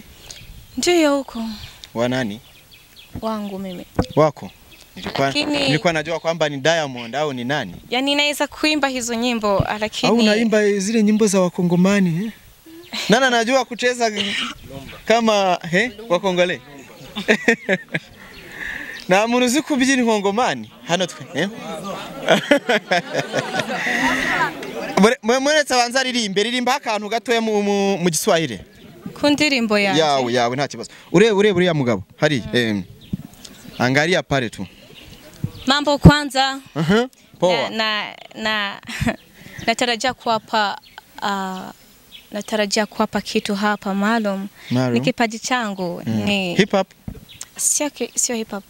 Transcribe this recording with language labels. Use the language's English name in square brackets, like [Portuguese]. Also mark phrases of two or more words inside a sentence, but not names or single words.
[Swahili] Ndio huko. Wa nani? Wangu mimi. Wako? Nilikuwa najua kwamba ni Diamond au ni nani? Yani naweza kuimba hizo nyimbo lakini au unaimba zile nyimbo za Wakongomani Nana najua kucheza kama Wakongole. [Kinyarwanda] Na munuzi kubyina Nkongomani hano twe. Mwene tabanza ririmba akantu gatoya mu Giswahili. kundirimbo yanjye yawe nta kibazo urebe uriya mugabo hari [Swahili] angalia pale tu mambo kwanza poa natarajia kuwapa kitu hapa maalum. Ni kipaji changu ni [English] hip hop [Swahili] sio [English] hip hop